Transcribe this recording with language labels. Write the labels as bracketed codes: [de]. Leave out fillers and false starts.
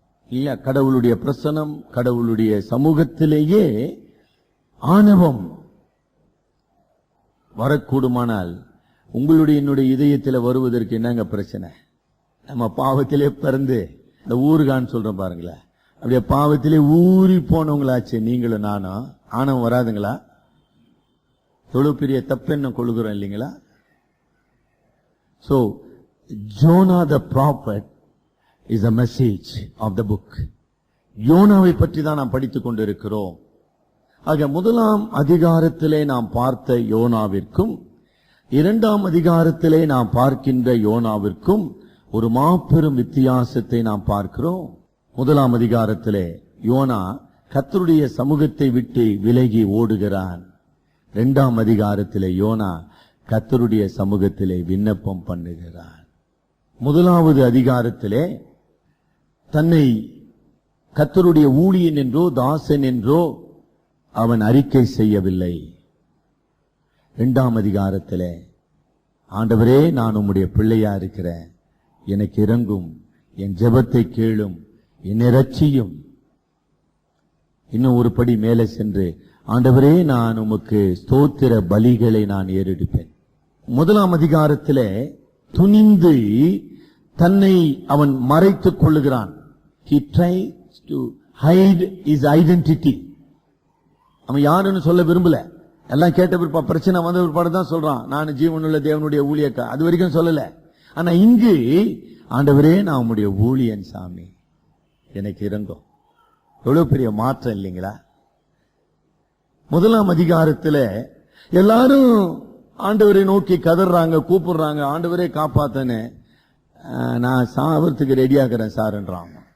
[ta] இல்ல, கடவுளுடைய பிரசனம், கடவுளுடைய சமூகத்திலேயே ஆணவம் வரக்கூடுமானால் உங்களுடைய என்னுடைய இதயத்தில் வருவதற்கு என்னங்க பிரச்சனை? நம்ம பாவத்திலே பிறந்து இந்த ஊருகான்னு சொல்றோம் பாருங்களேன், அப்படியே பாவத்திலே ஊறி போனவங்களாச்சு நீங்களும் நானும். ஆணவம் வராதுங்களா? எவ்வளவு பெரிய தப்பெண்ணம் கொள்கிறோம் இல்லைங்களா? [en] So Jonah the prophet is a message of the book. [ta] யோனாவை பற்றி தான் நாம் படித்துக் கொண்டிருக்கிறோம். ஆக 1ஆம் அதிகாரத்திலே நாம் பார்த்த யோனாவிற்கும் 2ஆம் அதிகாரத்திலே நாம் பார்க்கின்ற யோனாவிற்கும் ஒரு மாபெரும் வித்தியாசத்தை நாம் பார்க்கிறோம். 1ஆம் அதிகாரத்திலே யோனா கர்த்தருடைய சமூகத்தை விட்டு விலகி ஓடுகிறான். 2ஆம் அதிகாரத்திலே யோனா கர்த்தருடைய சமூகத்திலே விண்ணப்பம் பண்ணுகிறான். 1வது அதிகாரத்திலே தன்னை கர்த்தருடைய ஊழியன் என்றோ தாசன் என்றோ அவன் அறிக்கை செய்யவில்லை. 2ஆம் அதிகாரத்திலே ஆண்டவரே, நான் உம்முடைய பிள்ளையா இருக்கிறேன், எனக்கு இரங்கும், என் ஜெபத்தை கேளும், என்னை ரட்சியும். இன்னும் ஒரு படி மேலே சென்று, ஆண்டவரே, நான் உமக்கு ஸ்தோத்திர பலிகளை நான் ஏறெடுப்பேன். 1ஆம் அதிகாரத்திலே துணிந்து தன்னை அவன் மறைத்துக் கொள்ளுகிறான். [en] He tries to hide his identity. [ta] அவன் யாருன்னு சொல்ல விரும்பல. எல்லாம் கேட்ட பிற்பாடு, பிரச்சனை வந்த பிற்பாடு தான் சொல்றான், நான் ஜீவனுள்ள தேவனுடைய ஊழியக்கா. அது வரைக்கும் சொல்லல. ஆனா இங்கு, ஆண்டவரே, நான் உம்முடைய ஊழியன் சாமி, எனக்கு இரங்கும். எவ்வளவு பெரிய மாற்றம் இல்லைங்களா? 1ஆம் அதிகாரத்துல எல்லாரும் ஆண்டவரை நோக்கி கதறாங்க, கூப்பிடுறாங்க, ஆண்டவரே காப்பாத்தனே, நான் சாவறதுக்கு ரெடியாகிறேன் சார்ன்றான்.